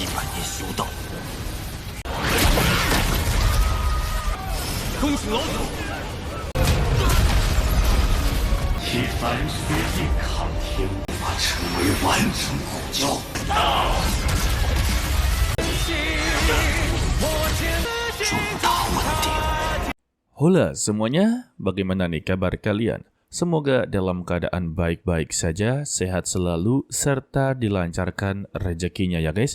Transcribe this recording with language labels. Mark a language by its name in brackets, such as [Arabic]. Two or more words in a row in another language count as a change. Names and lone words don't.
[Chinese] 年修道。恭请老祖！以凡血印抗天，无法成为完整骨胶。 [Indonesian] Hola semuanya, bagaimana nih kabar kalian? Semoga dalam keadaan baik-baik saja, sehat selalu, serta dilancarkan rezekinya ya guys.